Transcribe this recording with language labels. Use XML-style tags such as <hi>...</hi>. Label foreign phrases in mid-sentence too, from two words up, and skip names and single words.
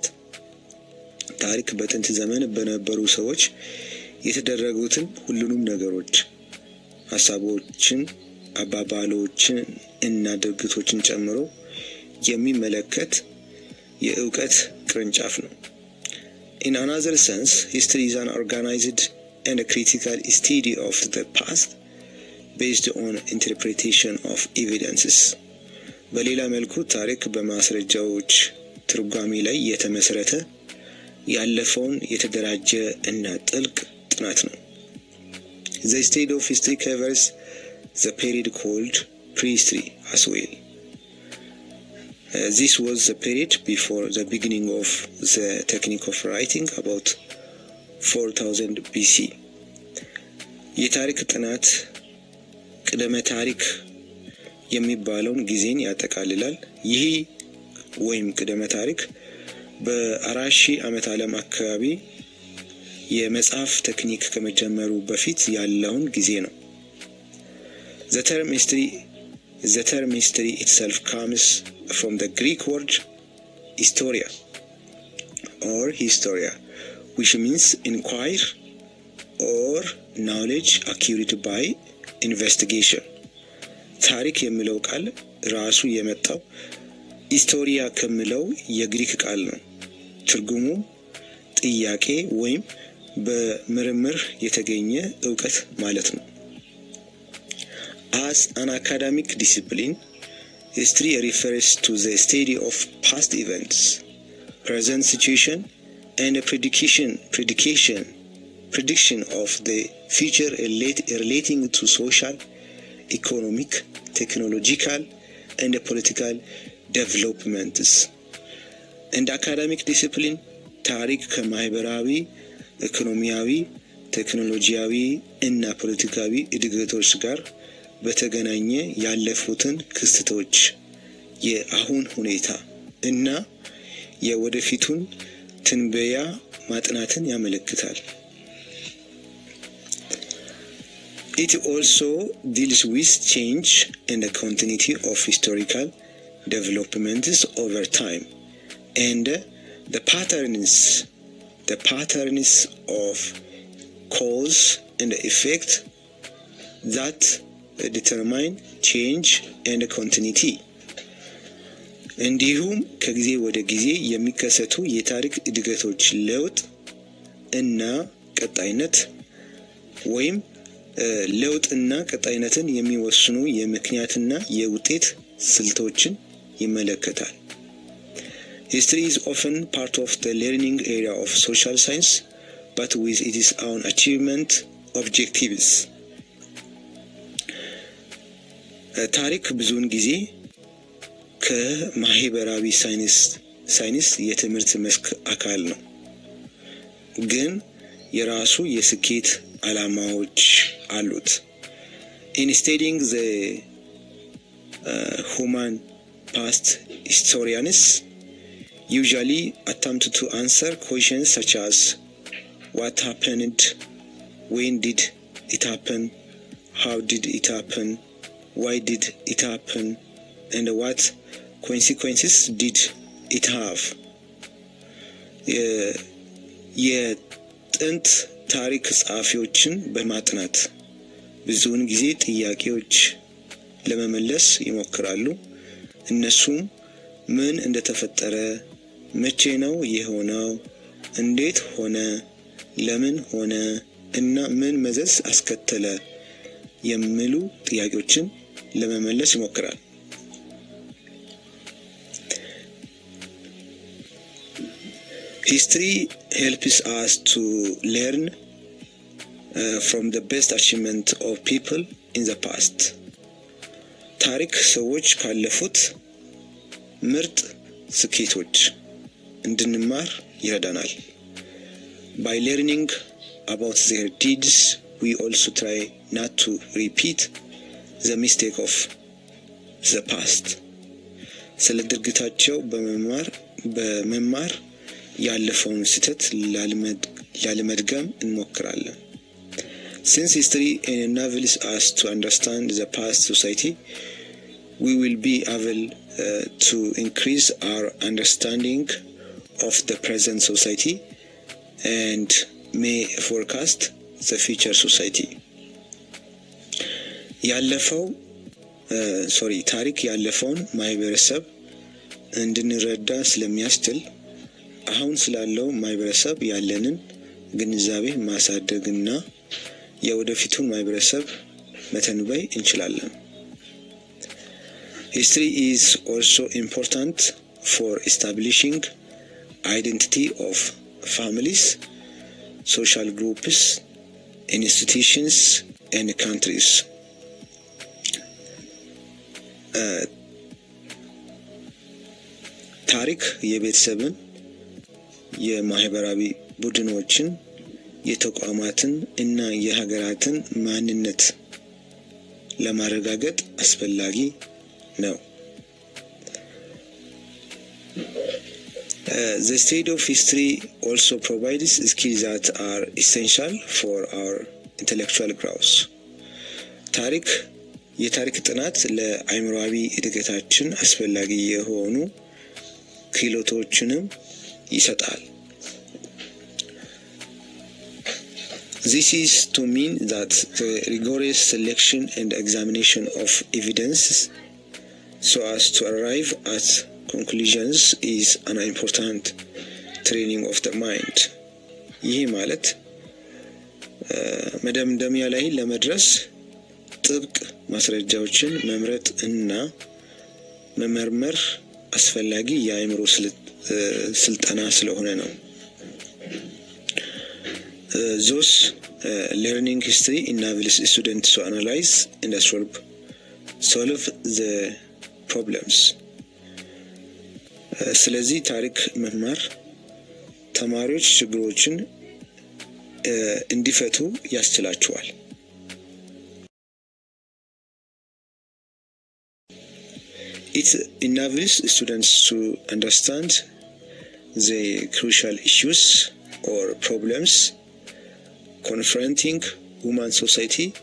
<am>ታሪክ በጥንት ዘመን በነበሩ ሰዎች የተደረጉትን ሁሉንም ነገሮች፣ ሐሳቦችን፣ አባባሎችን እና ድርጊቶችን ጨምሮ የሚመለከት የእውቀት ቅርንጫፍ ነው።</am> <en>In another sense, history is an organized and a critical study of the past based on interpretation of evidences.</en> <am>በሌላ መልኩ ታሪክ በማስረጃዎች ትርጓሜ ላይ የተመሰረተ ያለፈውን የተደራጀ እና ጥልቅ ጥናት ነው።</am> <en>The study of history covers the period called prehistory as well. This was the period before the beginning of the technique of writing, about 4000 BC.</en> <am>የታሪክ ጥናት ቅደመ ታሪክ የሚባለውን ጊዜን ያጠቃልላል። ይህ ወይም ቅደመ ታሪክ በ4000 ዓመተ ዓለም አካባቢ የመጽሐፍ ቴክኒክ ከመጀመሩ በፊት ያለውን ጊዜ ነው።</am> <en>The term history itself comes from the Greek word historia or historia, which means inquire or knowledge acquired by investigation.</en> <am>ታሪክ የሚለው ቃል ራሱ የመጣው ሂስቶሪያ ከሚለው የግሪክ ቃል ነው። ትርጉሙ ጥያቄ ወይም በምርምር የተገኘ ዕውቀት ማለት ነው።</am> <en>As an academic discipline, history refers to the study of past events, present situation, and a prediction of the future relating to social, economic, technological, and political developments. And academic discipline,</en> <am>ታሪክ ከማህበራዊ፣ ኢኮኖሚያዊ፣ ቴክኖሎጂያዊ እና ፖለቲካዊ እድገቶች ጋር በተገናኘ ያለፉትን ክስተቶች፣ የአሁን ሁኔታ እና የወደፊቱን ትንበያ ማጥናትን ያመለክታል።</am> <en>It also deals with change and the continuity of historical developments over time and the patterns of cause and effect that determine change and continuity</en> <am>እንዲሁም ከጊዜ ወደ ጊዜ የሚከሰቱ የታሪክ እድገቶች ለውጥ እና ቀጣይነት ወይም ለውጥና ቀጣይነትን የሚወስኑ የምክንያትና የውጤት ስልቶችን ይመለከታል።</am> <en>History is often part of the learning area of social science, but with its own achievement objectives.</en> <am>ታሪክ ብዙውን ጊዜ ከማህበራዊ ሳይንስ የትምህርት መስክ አካል ነው፣ ግን የራሱ የስኬት ዓላማዎች አሉት።</am> <en>In studying the human past, historians usually attempt to answer questions such as what happened, when did it happen, how did it happen, why did it happen, and what consequences did it have.</en> <am>የጥንት ታሪክ ጸሐፊዎችን በማጥናት ብዙውን ጊዜ ጥያቄዎች ለመመለስ ይሞክራሉ። እነሱም ምን እንደተፈጠረ፣ መቼ ነው የሆነው፣ እንዴት ሆነ፣ ለምን ሆነ እና ምን መዘዝ አስከተለ የሚሉ ጥያቄዎችን ለመመለስ ይሞክራል።</am> <en>History helps us to learn from the best achievement of people in the past.</en> <am>ታሪክ ሰዎች ካለፉት ምርጥ ስኬቶች እንድንማር ይረዳናል።</am> <en>By learning about their deeds, we also try not to repeat the mistake of the past.</en> <am>ስለ ድርጊታቸው በመማር ያለፈውን ስህተት ላለመድገም እንሞክራለን።</am> <en>Since history enables us to understand the past society, we will be able to increase our understanding of the present society and may forecast the future society.</en> <am>ታሪክ ያለፈውን ማህበረሰብ እንድንረዳ ስለሚያስችል አሁን ስላለው ማህበረሰብ ያለንን ግንዛቤ ማሳደግና የወደፊቱን ማህበረሰብ መተንበይ እንችላለን።</am> <en>History is also important for establishing identity of families, social groups, institutions, and countries.</en> <am>ታሪክ የቤተሰብን፣ የማህበራዊ ቡድኖችን፣ የተቋማትን እና የሀገራትን ማንነት ለማረጋገጥ አስፈላጊ ነው።</am> <en>The study of history also provides skills that are essential for our intellectual growth.</en> <am>የታሪክ ጥናት ለአእምሮአዊ እድገታችን አስፈላጊ የሆኑ ክህሎቶችንም ይሰጣል።</am> <en>This is to mean that the rigorous selection and examination of evidence so as to arrive at conclusions is an important training of the mind.</en> <am>ይህ ማለት መደምደሚያ ላይ ለመድረስ ጥብቅ ማስረጃዎችን መምረጥ እና መመርመር አስፈላጊ የአእምሮ ስልጠና ስለሆነ ነው።</am> <en>Thus, learning history enables students to analyze and solve the problems.</en> <am>ስለዚህ ታሪክ መማር ተማሪዎች ችግሮችን እንዲፈቱ ያስችላቸዋል።</am> <en>It enables students to understand the crucial issues or problems confronting human society</en>